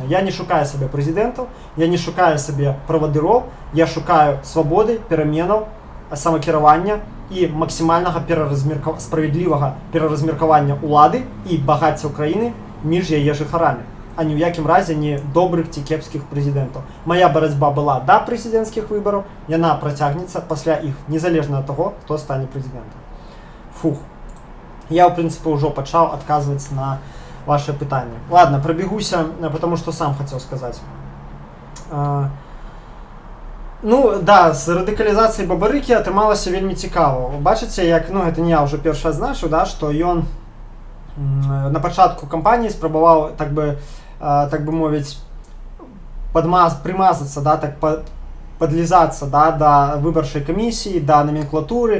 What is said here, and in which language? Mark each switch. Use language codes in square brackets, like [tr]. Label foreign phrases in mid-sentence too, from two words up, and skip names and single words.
[be] Я не шукаю сабе прэзідэнтаў, я не шукаю сабе правадыроў, я шукаю свабоды, пераменаў, самакіравання і максімальнага справядлівага пераразмеркавання улады і багацця краіны між яе жыхарамі, а ні ў якім разе не добрых ці кепскіх прэзідэнтаў. Моя барацьба была да прэзідэнцкіх выбараў, яна працягнецца пасля іх, незалежна ад таго, хто стане прэзідэнтам. Фух. Я, [ru] в принципе, уже [be] пачаў адказваць на ваше пытанне. [ru] Ладно, пробегуся, потому что сам хотел сказать. [be] Ну, да, з радыкалізацыяй Бабарыкі атрымалася вельмі цікава. Бачыце, як, ну, гэта не я уже першы адзначыў, да, што ён на пачатку кампаніі спрабаваў, так бы мовіць, прымазацца, да, так подлізацца, да, да выбарчай камісіі, да номенклатуры.